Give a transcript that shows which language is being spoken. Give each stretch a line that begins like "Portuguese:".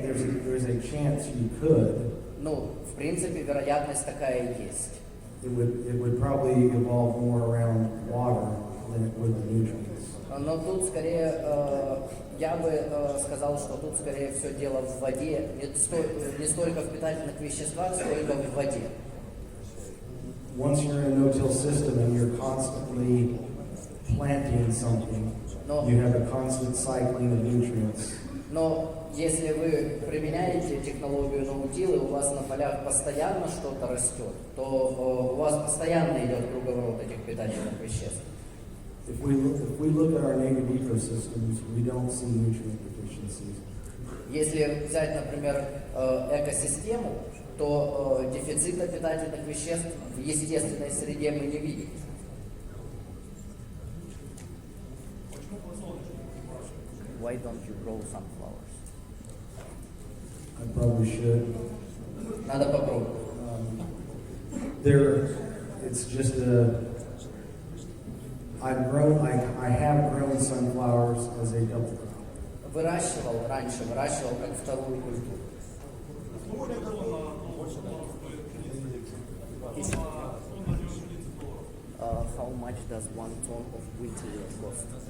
English: There's a chance you could.
Russian: Ну, в принципе, вероятность такая и есть.
English: It would probably evolve more around water than it would the nutrients.
Russian: Но тут скорее, я бы сказал, что тут скорее все дело в воде, не столько в питательных веществах, сколько в воде.
English: Once you're in a no-till system and you're constantly planting something, you have a constant cycling of nutrients.
Russian: Но если вы применяете технологию ноутила, у вас на полях постоянно что-то растет, то у вас постоянно идет круговорот этих питательных веществ.
English: If we look at our native ecosystems, we don't see nutrient deficiencies.
Russian: Если взять, например, экосистему, то дефицита питательных веществ в естественной среде мы не видим.
English: Why don't you grow sunflowers? I probably should.
Russian: Надо попробовать.
English: It's just I have grown sunflowers as a double crop.
Russian: Выращивал как вторую культуру.
English: How much does 1 ton of wheat cost?